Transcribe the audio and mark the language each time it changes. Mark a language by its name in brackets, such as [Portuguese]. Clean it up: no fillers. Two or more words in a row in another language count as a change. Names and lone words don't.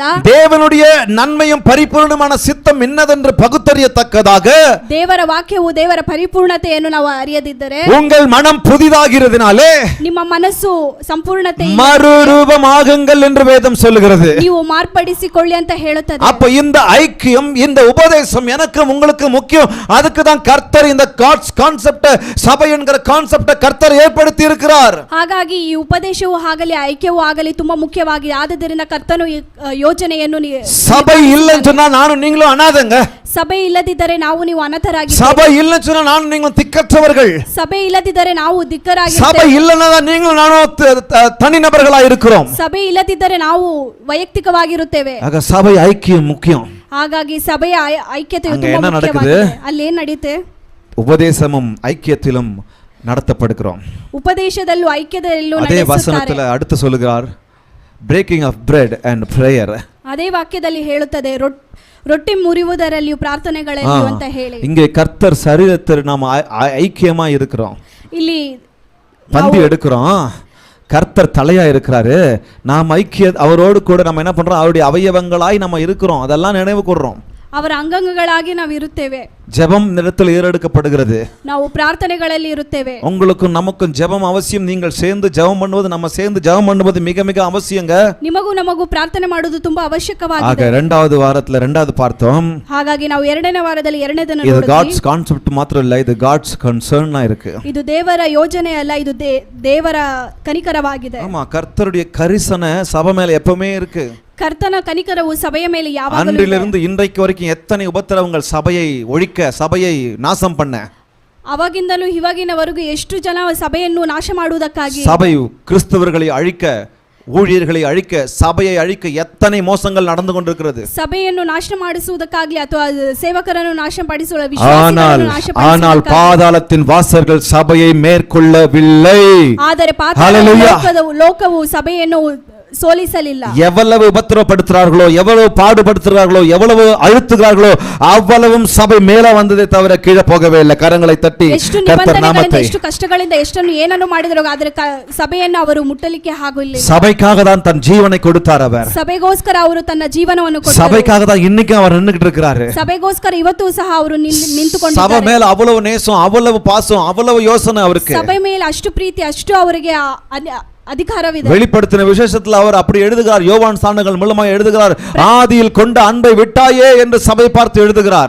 [Tamil] தேவனுடைய நன்மையும் பரிபூர்ணமான சித்தம் என்னதென்று பகுத்தறியத்தக்கதாக [Kannada] ದೇವರ ವಾಕ್ಯವು ದೇವರ ಪರಿಪೂರ್ಣತೆಯನ್ನು ನಾವು ಅರಿಯದಿದ್ದರೆ [Tamil] உங்கள் மனம் புதிதாகிறதுனாலே [Kannada] ನಿಮ್ಮ ಮನಸ್ಸು ಸಂಪೂರ್ಣತೆ [Tamil] மறுரூபமாகுங்கள் என்று வேதம் சொல்லுகிறது. [Kannada] ನೀವು ಮಾರ್ಪಡಿಸಿಕೊಳ್ಳಿ ಅಂತ ಹೇಳುತ್ತದೆ. [Tamil] அப்ப இந்த ஐக்கியம் இந்த உபதேசம் எனக்கு உங்களுக்கு முக்கியம். அதுக்கு தான் கர்த்தர் இந்த [English] God's concept [Tamil] சபை என்கிற கான்செப்ட் கர்த்தர் ஏற்படுத்தி இருக்கிறார். [Kannada] ಹಾಗಾಗಿ ಈ ಉಪದೇಶವು ಆಗಲಿ ಐಕ್ಯವೂ ಆಗಲಿ ತುಂಬಾ ಮುಖ್ಯವಾಗಿದೆ. ಆದ್ದರಿಂದ ಕರ್ತನು ಈ ಯೋಜನೆಯನ್ನು [Tamil] சபை இல்லைன்னு சொன்னா நானும் நீங்களும் அனாதைங்க. [Kannada] ಸಭೆ ಇಲ್ಲದಿದ್ದರೆ ನಾವು ನೀವು ಅನಾಥರಾಗಿದ್ದೀರಿ. [Tamil] சபை இல்லைன்னு சொன்னா நானும் நீங்களும் திக்கற்றவர்கள். [Kannada] ಸಭೆ ಇಲ್ಲದಿದ್ದರೆ ನಾವು ದಿಕ್ಕರಾಗಿದ್ದೇವೆ. [Tamil] சபை இல்லைன்னா நீங்களும் நானும் தனிநபர்களா இருக்கிறோம். [Kannada] ಸಭೆ ಇಲ್ಲದಿದ್ದರೆ ನಾವು ವೈಯಕ್ತಿಕವಾಗಿರುತ್ತೇವೆ. ಆಗ ಸಭೆ ಐಕ್ಯ ಮುಖ್ಯ. ಹಾಗಾಗಿ ಸಭೆಯ ಐಕ್ಯತೆಯು ತುಂಬಾ ಮುಖ್ಯವಾಗಿದೆ. ಅಲ್ಲಿ ಏನು ನಡೆಯುತ್ತೆ? [Tamil] உபதேசமும் ஐக்கியத்திலும் நடத்தப்படுகிறோம். [Kannada] ಉಪದೇಶದಲ್ಲೂ ಐಕ್ಯದಲ್ಲೂ [Tamil] அதே வசனத்துல அடுத்து சொல்லுகிறார், [English] breaking of bread and prayer. [Kannada] ಅದೇ ವಾಕ್ಯದಲ್ಲಿ ಹೇಳುತ್ತದೆ ರೊಟ್ಟಿ ಮುರಿಯುವುದರಲ್ಲಿಯೂ ಪ್ರಾರ್ಥನೆಗಳಲ್ಲಿಯೂ ಅಂತ ಹೇಳಿ. [Tamil] இங்கே கர்த்தர் சரீரத்தில் நாம் ஐக்கியமா இருக்கிறோம். [Kannada] ಇಲ್ಲಿ [Tamil] பந்தி எடுக்கிறோம். கர்த்தர் தலையா இருக்கிறாரு. நாம் ஐக்கிய அவரோடு கூட நம்ம என்ன பண்றோம்? அவருடைய அவயவங்களாய் நம்ம இருக்கிறோம். அதெல்லாம் நினைவு கூர்றோம். [Kannada] ಅವರ ಅಂಗಗಳಾಗಿ ನಾವು ಇರುತ್ತೇವೆ. [Tamil] ஜெபம் நிலத்தில் ஏறெடுக்கப்படுகிறது. [Kannada] ನಾವು ಪ್ರಾರ್ಥನೆಗಳಲ್ಲಿ ಇರುತ್ತೇವೆ. [Tamil] உங்களுக்கும் நமக்கும் ஜெபம் அவசியம். நீங்கள் சேர்ந்து ஜெபம் பண்ணுவது, நம்ம சேர்ந்து ஜெபம் பண்ணுவது மிக மிக அவசியங்க. [Kannada] ನಿಮಗೂ ನಮಗೂ ಪ್ರಾರ್ಥನೆ ಮಾಡುವುದು ತುಂಬಾ ಅವಶ್ಯಕವಾಗಿದೆ. [Tamil] ಆಗ இரண்டாவது வாரத்துல இரண்டாவது பார்த்தோம். [Kannada] ಹಾಗಾಗಿ ನಾವು ಎರಡನೇ ವಾರದಲ್ಲಿ ಎರಡನೇದನ್ನು ಇದು [English] God's concept [Kannada] ಮಾತ್ರ ಇಲ್ಲ, ಇದು [English] God's concern [Kannada] ಇருக்கு. ಇದು ದೇವರ ಯೋಜನೆ ಅಲ್ಲ, ಇದು ದೇವರ ಕನಿಕರವಾಗಿದೆ. [Tamil] ஆமா, கர்த்தருடைய கரிசனை சபை மேல எப்பவுமே இருக்கு. [Kannada] ಕರ್ತನ ಕನಿಕರವು ಸಭೆಯ ಮೇಲೆ ಯಾವಾಗಲೂ ಇದೆ. [Tamil] அன்றிலிருந்து இன்றைக்கு வரைக்கும் எத்தனை உபத்திரவங்கள் சபையை ஒழிக்க, சபையை நாசம் பண்ண. [Kannada] ಅವಾಗಿಂದಲೂ ಇವಾಗಿನವರೆಗೂ ಎಷ್ಟು ಜನ ಸಭೆಯನ್ನು ನಾಶ ಮಾಡುವುದಕ್ಕಾಗಿ, [Tamil] சபை கிறிஸ்தவர்களை அழிக்க, ஊழியர்களை அழிக்க, சபையை அழிக்க எத்தனை மோசங்கள் நடந்து கொண்டிருக்கிறது. [Kannada] ಸಭೆಯನ್ನು ನಾಶ ಮಾಡಿಸುವುದಕ್ಕಾಗಲಿ ಅಥವಾ ಸೇವಕರನ್ನು ನಾಶಪಡಿಸುವ [Tamil] ஆனால் பாதாளத்தின் வாசல்கள் சபையை மேற்கொள்ளவில்லை. [Kannada] ಆದರೆ ಲೋಕವು ಸಭೆಯನ್ನು ಸೋಲಿಸಲಿಲ್ಲ. [Tamil] எவ்வளவு உபத்திரப்படுத்துறார்களோ, எவ்வளவு பாடுபடுத்துகிறார்களோ, எவ்வளவு அழுத்துகிறார்களோ அவ்வளவும் சபை மேல வந்ததே தவிர கீழே போகவே இல்லை. கரங்களை தட்டி கர்த்தர் நாமத்தை, [Kannada] ಎಷ್ಟು ಕಷ್ಟಗಳಿಂದ ಎಷ್ಟನ್ನು ಏನನ್ನು ಮಾಡಿದರೂ ಆದರೆ ಸಭೆಯನ್ನು ಅವರು ಮುಟ್ಟಲಿಕ್ಕೆ ಆಗಲಿಲ್ಲ. [Tamil] சபைக்காக தான் தன் ஜீவனை கொடுத்தார் அவர். [Kannada] ಸಭೆಗೋಸ್ಕರ ಅವರು ತನ್ನ ಜೀವನವನ್ನು ಕೊಟ್ಟರು. [Tamil] சபைக்காக தான் இன்னைக்கு அவர் நின்னுக்கிட்டு இருக்காரு. [Kannada] ಸಭೆಗೋಸ್ಕರ ಇವತ್ತು ಸಹ ಅವರು ನಿಂತುಕೊಂಡಿದ್ದಾರೆ. [Tamil] சபை மேல அவ்வளவு நேசம், அவ்வளவு பாசம், அவ்வளவு யோசனை அவருக்கு. [Kannada] ಸಭೆ ಮೇಲೆ ಅಷ್ಟು ಪ್ರೀತಿ, ಅಷ್ಟು ಅವರಿಗೆ அதிகாரவிದೆ. [Tamil] வெளிப்படுத்தின விசேஷத்தில் அவர் அப்படி எழுதுகிறார். யோவான் சானங்கள் மூலமாக எழுதுகிறார், ஆதியில் கொண்ட அன்பை விட்டாயே என்று சபை பார்த்து எழுதுகிறார்.